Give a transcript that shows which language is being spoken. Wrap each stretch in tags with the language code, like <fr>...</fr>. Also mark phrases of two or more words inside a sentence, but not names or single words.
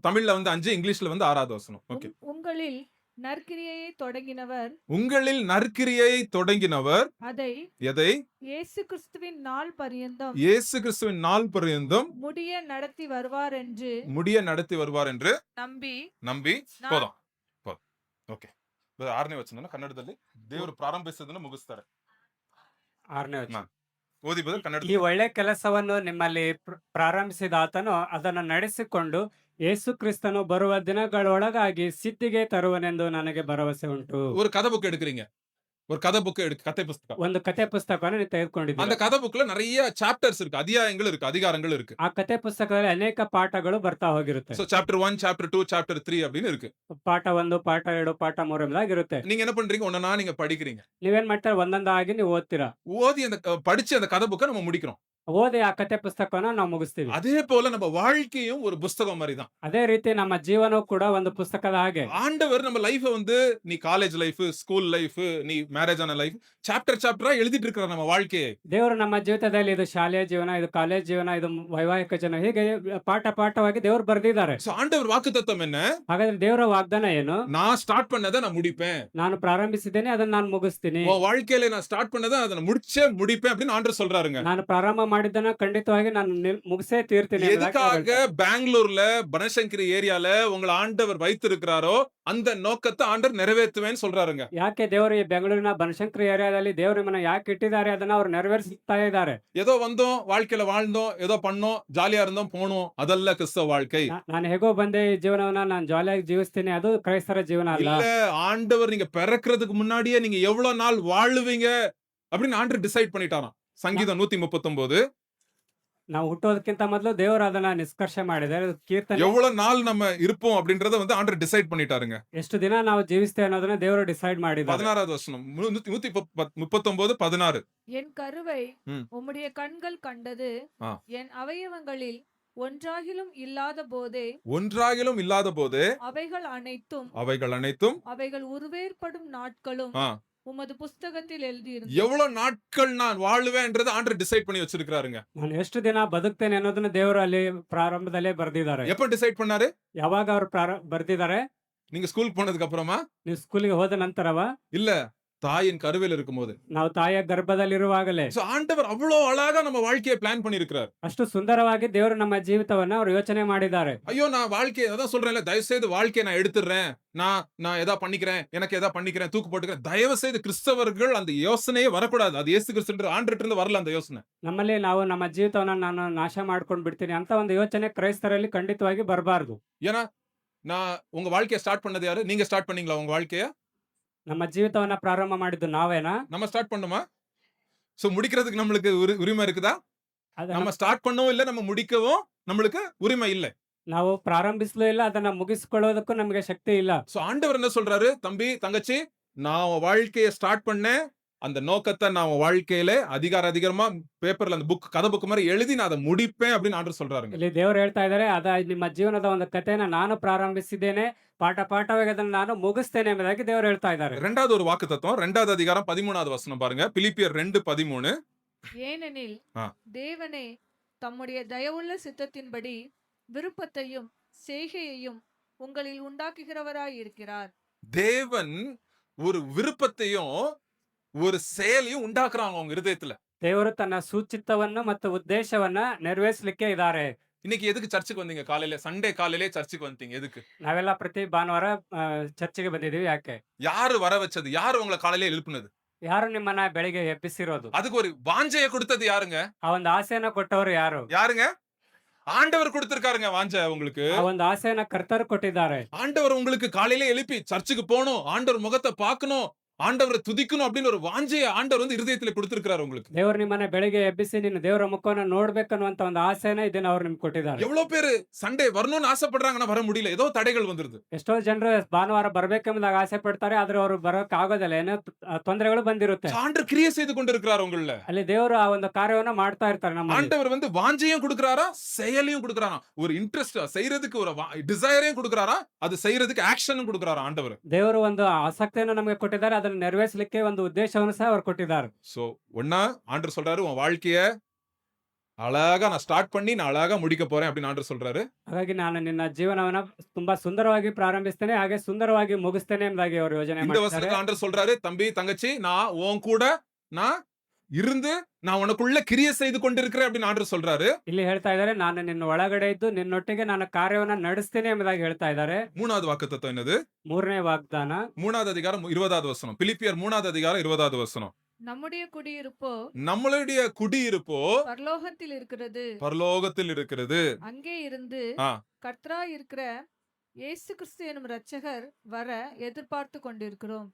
<ta>தமிழ்ல வந்து 5, இங்கிலீஷ்ல வந்து 6வது வசனம். ஓகே. உங்களில் நற்கிரியை தொடங்கினவர் அதை எதை இயேசு கிறிஸ்துவின் நாள் பரியந்தம் முடிய நடத்தி வருவார் என்று ನಂಬಿ போதும்.</ta> <kn>ಓಕೆ. 6ನೇ ವಚನ ಕನ್ನಡದಲ್ಲಿ ದೇವರು ಪ್ರಾರಂಭಿಸಿದ್ದನ್ನು ಮುಗಿಸ್ತಾರೆ. 6ನೇ ವಚನ. ಓದಿ ಬದಲು ಕನ್ನಡ. ಈ ಒಳ್ಳೆ ಕೆಲಸವನ್ನು ನಿಮ್ಮಲ್ಲಿ ಪ್ರಾರಂಭಿಸಿದ ಆತನು ಅದನ್ನು ನಡೆಸಿಕೊಂಡು ಯೇಸು ಕ್ರಿಸ್ತನು ಬರುವ ದಿನಗಳೊಳಗಾಗಿ ಸಿದ್ಧಿಗೆ ತರುವನೆಂದು ನನಗೆ ಭರವಸೆ ಉಂಟು.</kn> <ta>ஒரு கதை புக் எடுக்கிறீங்க. ஒரு கதை புக் கதை புத்தகம்.</ta> <kn>ಒಂದು ಕತೆ ಪುಸ್ತಕವನ್ನು ನೀವು ತೆಗೆದುಕೊಂಡಿದ್ದೀರಿ.</kn> <ta>அந்த கதை புக்ல நிறைய சாப்டர்ஸ் இருக்கு, அத்தியாயங்கள் இருக்கு, அதிகாரங்கள் இருக்கு.</ta> <kn>ಆ ಕತೆ ಪುಸ್ತಕದಲ್ಲಿ ಅನೇಕ ಪಾಠಗಳು ಬರ್ತಾ ಹೋಗಿರುತ್ತೆ.</kn> <ta>சோ சாப்டர் 1, சாப்டர் 2, சாப்டர் 3 அப்படினு இருக்கு.</ta> <kn>ಪಾಠ 1, ಪಾಠ 2, ಪಾಠ 3 ಎಂಬುದಾಗಿ ಇರುತ್ತೆ.</kn> <ta>நீங்க என்ன பண்றீங்க? ஒண்ணா நீங்க படிக்கிறீங்க.</ta> <kn>ನೀವೇನ್ ಮಾಡ್ತೀರಾ? ಒಂದೊಂದಾಗಿ ನೀವು ಓದ್ತೀರಾ.</kn> <ta>ஓதி அந்த படிச்சு அந்த கதை புக்கை நம்ம முடிக்கிறோம்.</ta> <kn>ಓದಿ ಆ ಕತೆ ಪುಸ್ತಕವನ್ನು ನಾವು ಮುಗಿಸ್ತೀವಿ.</kn> <ta>அதே போல நம்ம வாழ்க்கையும் ஒரு புத்தகம் மாதிரி தான்.</ta> <kn>ಅದೇ ರೀತಿ ನಮ್ಮ ಜೀವನವೂ ಕೂಡ ಒಂದು ಪುಸ್ತಕದ ಹಾಗೆ.</kn> <ta>ஆண்டவர் நம்ம லைஃப வந்து நீ</ta> <en>college life, school life,</en> <ta>நீ மேரேஜ் ஆன லைஃப் சாப்டரா எழுதிட்டு இருக்கிற நம்ம வாழ்க்கையை.</ta> <kn>ದೇವರು ನಮ್ಮ ಜೀವಿತದಲ್ಲಿ ಇದು ಶಾಲೆಯ ಜೀವನ, ಇದು ಕಾಲೇಜ್ ಜೀವನ, ಇದು ವೈವಾಹಿಕ ಜೀವನ, ಹೀಗೆ ಪಾಠವಾಗಿ ದೇವರು ಬರೆದಿದ್ದಾರೆ.</kn> <ta>சோ ஆண்டவர் வாக்குத்தத்தம் என்ன?</ta> <kn>ಹಾಗಾದ್ರೆ ದೇವರ ವಾಗ್ದಾನ ಏನು?</kn> <ta>நான் ஸ்டார்ட் பண்ணதை நான் முடிப்பேன்.</ta> <kn>ನಾನು ಪ್ರಾರಂಭಿಸಿದ್ದೇನೆ, ಅದನ್ನ ನಾನು ಮುಗಿಸ್ತೀನಿ.</kn> <ta>உன் வாழ்க்கையில நான் ஸ்டார்ட் பண்ணதை அதை முடிப்பேன் அப்படின்னு ஆண்டவர் சொல்றாருங்க.</ta> <kn>ನಾನು ಪ್ರಾರಂಭ ಮಾಡಿದ್ದನ್ನ ಖಂಡಿತವಾಗಿ ನಾನು ಮುಗಿಸೇ ತೀರ್ತೀನಿ.</kn> <ta>எதுக்காக பெங்களூர்ல பனசங்கரி ஏரியால உங்களை ஆண்டவர் வைத்திருக்கிறாரோ அந்த நோக்கத்தை ஆண்டவர் நிறைவேற்றுவேன்னு சொல்றாருங்க.</ta> <kn>ಯಾಕೆ ದೇವರು ಈ ಬೆಂಗಳೂರಿನ ಬನಶಂಕರಿ ಏರಿಯಾದಲ್ಲಿ ದೇವರು ನಿಮ್ಮನ್ನ ಯಾಕೆ ಇಟ್ಟಿದ್ದಾರೆ ಅದನ್ನ ಅವರು ನೆರವೇರಿಸ್ತಾ ಇದ್ದಾರೆ.</kn> <ta>ஏதோ வந்தோம், வாழ்க்கையில வாழ்ந்தோம், ஏதோ பண்ணோம், ஜாலியா இருந்தோம், போனோம், அதல்ல கிறிஸ்தவ வாழ்க்கை.</ta> <kn>ನಾನು ಹೇಗೋ ಬಂದೆ, ಈ ಜೀವನವನ್ನ ನಾನು ಜಾಲಿಯಾಗಿ ಜೀವಿಸ್ತೀನಿ, ಅದು ಕ್ರೈಸ್ತರ ಜೀವನ ಅಲ್ಲ.</kn> <ta>இல்ல, ஆண்டவர் நீங்க பிறக்கிறதுக்கு முன்னாடியே நீங்க எவ்வளவு நாள் வாழுவீங்க அப்படின்னு ஆண்டவர் டிசைட் பண்ணிட்டாராம். சங்கீதம் 139.</ta> <kn>ನಾವು ಹುಟ್ಟೋದಕ್ಕಿಂತ ಮೊದಲು ದೇವರು ಅದನ್ನ ನಿಷ್ಕರ್ಷೆ ಮಾಡಿದ್ದಾರೆ. ಕೀರ್ತನೆ</kn> <ta>எவ்வளவு நாள் நம்ம இருப்போம் அப்படின்றத வந்து ஆண்டவர் டிசைட் பண்ணிட்டாருங்க.</ta> <kn>ಎಷ್ಟು ದಿನ ನಾವು ಜೀವಿಸ್ತೇವೆ ಅನ್ನೋದನ್ನ ದೇವರು ಡಿಸೈಡ್ ಮಾಡಿದ್ದಾರೆ.</kn> <ta>16வது வசனம். 139, 16. என் கருவை உம்முடைய கண்கள் கண்டது, என் அவயவங்களில் ஒன்றாகிலும் இல்லாத போதே அவைகள் அனைத்தும் அவைகள் உருவேற்படும் நாட்களும் உமது புஸ்தகத்தில் எழுதியிருந்தது. எவ்வளவு நாட்கள் நான் வாழுவேன்றது ஆண்டவர் டிசைட் பண்ணி வச்சிருக்காருங்க.</ta> <kn>ನಾನು ಎಷ್ಟು ದಿನ ಬದುಕ್ತೇನೆ ಅನ್ನೋದನ್ನ ದೇವರು ಅಲ್ಲಿ ಪ್ರಾರಂಭದಲ್ಲೇ ಬರ್ದಿದ್ದಾರೆ.</kn> <ta>எப்ப டிசைட் பண்ணாரு?</ta> <kn>ಯಾವಾಗ ಅವ್ರು ಬರ್ದಿದ್ದಾರೆ?</kn> <ta>நீங்க ஸ்கூலுக்கு போனதுக்கு அப்புறமா</ta> <kn>ನೀವು ಸ್ಕೂಲಿಗೆ ಹೋದ ನಂತರವ?</kn> <ta>இல்ல, தாயின் கருவில் இருக்கும்போது.</ta> <kn>ನಾವು ತಾಯಿಯ ಗರ್ಭದಲ್ಲಿರುವಾಗಲೇ.</kn> <ta>So, ஆண்டவர் அவ்வளவு அழகா நம்ம வாழ்க்கையை பிளான் பண்ணியிருக்கிறார்.</ta> <kn>ಅಷ್ಟು ಸುಂದರವಾಗಿ ದೇವರು ನಮ್ಮ ಜೀವಿತವನ್ನ ಅವರು ಯೋಚನೆ ಮಾಡಿದ್ದಾರೆ.</kn> <ta>ஐயோ, நான் வாழ்க்கையை அதான் சொல்றேன்ல, தயவு செய்து வாழ்க்கையை நான் எடுத்துடுறேன், நான் எதா பண்ணிக்கிறேன், எனக்கு எதா பண்ணிக்கிறேன், தூக்கு போட்டுக்கிறேன். தயவு செய்து கிறிஸ்தவர்கள் அந்த யோசனையே வரக்கூடாது. அது இயேசு கிறிஸ்து ஆண்டவர்ட்ட இருந்து வரல அந்த யோசனை.</ta> <kn>ನಮ್ಮಲ್ಲಿ ನಾವು ನಮ್ಮ ಜೀವಿತವನ್ನ ನಾನು ನಾಶ ಮಾಡ್ಕೊಂಡು ಬಿಡ್ತೀನಿ ಅಂತ ಒಂದು ಯೋಚನೆ ಕ್ರೈಸ್ತರಲ್ಲಿ ಖಂಡಿತವಾಗಿ ಬರಬಾರದು.</kn> <ta>ஏன்னா நான் உங்க வாழ்க்கையை ஸ்டார்ட் பண்ணது யாரு? நீங்க ஸ்டார்ட் பண்ணீங்களா உங்க வாழ்க்கைய?</ta> <kn>ನಮ್ಮ ಜೀವಿತವನ್ನ ಪ್ರಾರಂಭ ಮಾಡಿದ್ದು ನಾವೇನಾ?</kn> <ta>நம்ம ஸ்டார்ட் பண்ணுமா? சோ முடிக்கிறதுக்கு நம்மளுக்கு உரிமை இருக்குதா?</ta> <kn>ಅದ</kn> <ta>நம்ம ஸ்டார்ட் பண்ணவும் இல்ல, நம்ம முடிக்கவும் நம்மளுக்கு உரிமை இல்ல.</ta> <kn>ನಾವು ಪ್ರಾರಂಭಿಸಲೂ ಇಲ್ಲ, ಅದನ್ನ ಮುಗಿಸಿಕೊಳ್ಳೋದಕ್ಕೂ ನಮಗೆ ಶಕ್ತಿ ಇಲ್ಲ.</kn> <ta>சோ ஆண்டவர் என்ன சொல்றாரு? தம்பி, தங்கச்சி, நான் உன் வாழ்க்கையை ஸ்டார்ட் பண்ணேன். அந்த நோக்கத்தை நான் உன் வாழ்க்கையில அதிகாரமா பேப்பர்ல அந்த கதை புக் மாதிரி எழுதி நான் அதை முடிப்பேன் அப்படின்னு ஆண்டவர் சொல்றாருங்க.</ta> <kn>ಇಲ್ಲಿ ದೇವರು ಹೇಳ್ತಾ ಇದ್ದಾರೆ, ನಿಮ್ಮ ಜೀವನದ ಒಂದು ಕಥೆನ ನಾನು ಪ್ರಾರಂಭಿಸಿದ್ದೇನೆ, ಪಾಠವಾಗಿ ಅದನ್ನ ನಾನು ಮುಗಿಸ್ತೇನೆ ಎಂಬುದಾಗಿ ದೇವರು ಹೇಳ್ತಾ ಇದ್ದಾರೆ.</kn> <ta>இரண்டாவது ஒரு வாக்குத்தத்தம், 2வது அதிகாரம் 13வது வசனம் பாருங்க. பிலிப்பியர் 2:13. ஏனெனில் ஆ. தேவனே தம்முடைய தயவுள்ள சித்தத்தின்படி விருப்பத்தையும் செய்கையையும் உங்களில் உண்டாக்குகிறவராய் இருக்கிறார். தேவன் ஒரு விருப்பத்தையும் ஒரு செயலையும் உண்டாக்குறாங்க உங்க இருதயத்துல.</ta> <kn>ದೇವರು ತನ್ನ ಸೂಚಿತವನ್ನು ಮತ್ತು ಉದ್ದೇಶವನ್ನ ನೆರವೇರಿಸಲಿಕ್ಕೆ ಇದ್ದಾರೆ.</kn> <ta>இன்னைக்கு எதுக்கு சர்ச்சுக்கு வந்தீங்க? காலையில சண்டே காலையிலே சர்ச்சுக்கு வந்துட்டீங்க. எதுக்கு?</ta> <kn>ನಾವೆಲ್ಲ ಪ್ರತಿ ಭಾನುವಾರ ಚರ್ಚಿಗೆ ಬಂದಿದೀವಿ. ಯಾಕೆ?</kn> <ta>யாரு வர வச்சது? யாரு உங்களை காலையில எழுப்புனது?</ta> <kn>ಯಾರು ನಿಮ್ಮನ್ನ ಬೆಳಿಗ್ಗೆ ಎಬ್ಬಿಸಿರೋದು?</kn> <ta>அதுக்கு ஒரு வாஞ்சையை கொடுத்தது யாருங்க?</ta> <kn>ಆ ಒಂದು ಆಸೆಯನ್ನ ಕೊಟ್ಟವರು ಯಾರು?</kn> <ta>யாருங்க? ஆண்டவர் கொடுத்திருக்காருங்க வாஞ்சை உங்களுக்கு.</ta> <kn>ಆ ಒಂದು ಆಸೆಯನ್ನ ಕರ್ತರು ಕೊಟ್ಟಿದ್ದಾರೆ.</kn> <ta>ஆண்டவர் உங்களுக்கு காலையில எழுப்பி சர்ச்சுக்கு போகணும், ஆண்டவர் முகத்தை பார்க்கணும், ஆண்டவரை துதிக்கணும் அப்படின்னு ஒரு வாஞ்சையை ஆண்டவர் வந்து இருதயத்துல கொடுத்திருக்காரு உங்களுக்கு.</ta> <kn>ದೇವರು ನಿಮ್ಮನ್ನ ಬೆಳಿಗ್ಗೆ ಎಬ್ಬಿಸಿ ನೀನು ದೇವರ ಮುಖವನ್ನ ನೋಡ್ಬೇಕನ್ನುವಂತ ಒಂದು ಆಸೆನ ಇದನ್ನ ಅವ್ರು ನಿಮ್ಗೆ ಕೊಟ್ಟಿದ್ದಾರೆ.</kn> <ta>எவ்வளவு பேரு சண்டே வரணும்னு ஆசைப்படுறாங்கன்னா வர முடியல, ஏதோ தடைகள் வந்துருது.</ta> <kn>ಎಷ್ಟೋ ಜನರು ಭಾನುವಾರ ಬರ್ಬೇಕೆಂಬುದಾಗ ಆಸೆ ಪಡ್ತಾರೆ, ಆದ್ರೆ ಅವರು ಬರೋಕ್ ಆಗೋದಿಲ್ಲ, ಏನೋ ತೊಂದರೆಗಳು ಬಂದಿರುತ್ತೆ.</kn> <ta>ஆண்டவர் கிரியை செய்து கொண்டிருக்கிறார் உங்கள.</ta> <kn>ಅಲ್ಲಿ ದೇವರು ಆ ಒಂದು ಕಾರ್ಯವನ್ನ ಮಾಡ್ತಾ ಇರ್ತಾರೆ. ನಮ್ಮ</kn> <ta>ஆண்டவர் வந்து வாஞ்சையும் கொடுக்கறாரா, செயலையும் கொடுக்கறாரா, ஒரு இன்ட்ரெஸ்ட் செய்யறதுக்கு ஒரு டிசைரையும் கொடுக்கறாரா, அது செய்யறதுக்கு ஆக்ஷனும் கொடுக்கறாரா ஆண்டவர்.</ta> <kn>ದೇವರು ಒಂದು ಆಸಕ್ತಿಯನ್ನು ನಮಗೆ ಕೊಟ್ಟಿದ್ದಾರೆ, ಅದನ್ನ ನೆರವೇರಿಸಲಿಕ್ಕೆ ಒಂದು ಉದ್ದೇಶವನ್ನು ಸಹ ಅವರು ಕೊಟ್ಟಿದ್ದಾರೆ.</kn> <ta>சோ ஒண்ணா ஆண்டவர் சொல்றாரு, உன் வாழ்க்கைய அழகா நான் ஸ்டார்ட் பண்ணி நான் அழகா முடிக்க போறேன் அப்படின்னு ஆண்டவர் சொல்றாரு.</ta> <kn>ಹಾಗಾಗಿ ನಾನು ನಿನ್ನ ಜೀವನವನ್ನ ತುಂಬಾ ಸುಂದರವಾಗಿ ಪ್ರಾರಂಭಿಸ್ತೇನೆ, ಹಾಗೆ ಸುಂದರವಾಗಿ ಮುಗಿಸ್ತೇನೆ ಎಂಬುದಾಗಿ ಅವರು ಯೋಜನೆ</kn> <ta>இந்த</ta> <kn>ಮಾಡ್ತಾರೆ.</kn> <ta>வசனத்துல ஆண்டவர் சொல்றாரு, தம்பி தங்கச்சி, நான் உன் கூட நான் இருந்து நான் உனக்குள்ள கிரியை செய்து கொண்டிருக்கிறேன் அப்படின்னு ஆண்டவர் சொல்றாரு.</ta> <kn>ಇಲ್ಲಿ ಹೇಳ್ತಾ ಇದ್ದಾರೆ, ನಾನು ನಿನ್ನ ಒಳಗಡೆ ಇದ್ದು ನಿನ್ನೊಟ್ಟಿಗೆ ನಾನು ಕಾರ್ಯವನ್ನ ನಡೆಸ್ತೇನೆ ಎಂಬುದಾಗಿ ಹೇಳ್ತಾ ಇದ್ದಾರೆ.</kn> <ta>மூணாவது வாக்குத்தத்தம் என்னது?</ta> <kn>ಮೂರನೇ ವಾಗ್ದಾನ</kn> <ta>3வது அதிகாரம் 20வது வசனம். பிலிப்பியர் 3வது அதிகாரம் 20வது வசனம். நம்முடைய குடியிருப்போ நம்மளுடைய குடியிருப்போ பரலோகத்தில் இருக்கிறது, பரலோகத்தில் இருக்கிறது. அங்கே இருந்து ஆ. கர்த்தராய் இருக்கிற இயேசு கிறிஸ்து எனும் இரட்சகர் வர எதிர்பார்த்து கொண்டிருக்கிறோம்.</ta>